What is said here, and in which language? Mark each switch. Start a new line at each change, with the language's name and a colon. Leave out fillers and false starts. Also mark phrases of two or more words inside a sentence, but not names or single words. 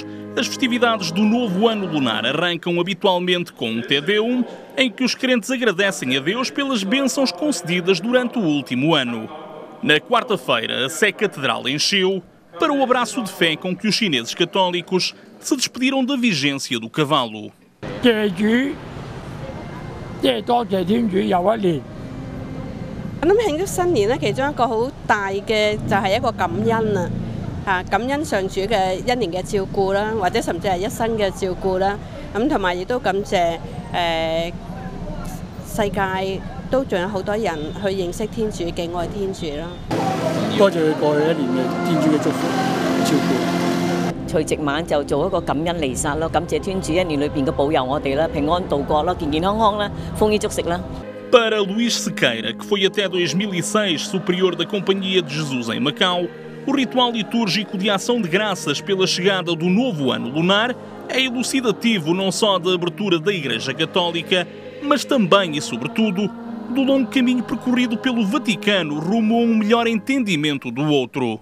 Portuguese: As festividades do novo ano lunar arrancam habitualmente com um Te Deum, em que os crentes agradecem a Deus pelas bênçãos concedidas durante o último ano. Na quarta-feira, a Sé Catedral encheu para o abraço de fé com que os chineses católicos se despediram da vigência do cavalo.
Cantonese: 謝主，即係多謝天主又一年。我諗慶祝新年咧，其中一個好大嘅就係一個感恩啊！感恩上主嘅一年嘅照顧啦，或者甚至係一生嘅照顧啦。咁同埋亦都感謝世界都仲有好多人去認識天主、敬愛天主啦。多謝佢過去一年嘅天主嘅祝福照顧。除夕晚就做一個感恩彌撒咯，感謝天主一年裏邊嘅保佑我哋啦，平安度過啦，健健康康啦，豐衣足食啦。
Portuguese: Para Luís Sequeira, que foi até 2006 superior da Companhia de Jesus em Macau, o ritual litúrgico de ação de graças pela chegada do novo ano lunar é elucidativo não só da abertura da Igreja Católica, mas também e sobretudo do longo caminho percorrido pelo Vaticano rumo a melhor entendimento do outro.